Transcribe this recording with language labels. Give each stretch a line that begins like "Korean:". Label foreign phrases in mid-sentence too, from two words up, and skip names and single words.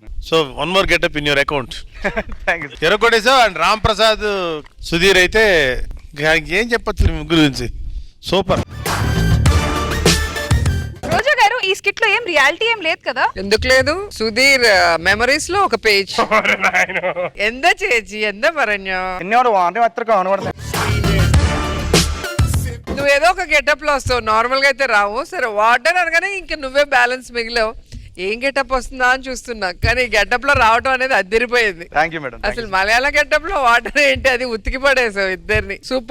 English: So one more getup in your account. Thank you.
Telugu: ఎరగొట్టేశావు. అండ్ రామ్ ప్రసాద్ సుధీర్ అయితే ఏం చెప్పచ్చు మీ ముగ్గురు గురించి. సూపర్. రోజా గారు ఈ స్కిట్ లో ఏం రియాలిటీ ఏం లేదు కదా? ఎందుకు లేదు? సుధీర్ మెమరీస్ లో ఒక పేజ్.
Malayalam: എന്താ ചേച്ചി എന്താ പറഞ്ഞോ? എന്നോട് വാണ്ടി അത്രക്കും അവനോട്
Telugu: నువ్వేదో ఒక గెటప్ లో వస్తావు, నార్మల్ గా అయితే రావు. సరే వాటర్ అనగానే ఇంకా నువ్వే బ్యాలెన్స్ మిగిలావు. ఏం గెటప్ వస్తుందా అని చూస్తున్నా, కానీ గెటప్ లో రావటం అనేది అద్దరిపోయింది.
English: Thank you madam.
Telugu: అసలు మలయాళ గెటప్ లో వాటర్ ఏంటి, అది ఉతికి పడేసావు ఇద్దరిని.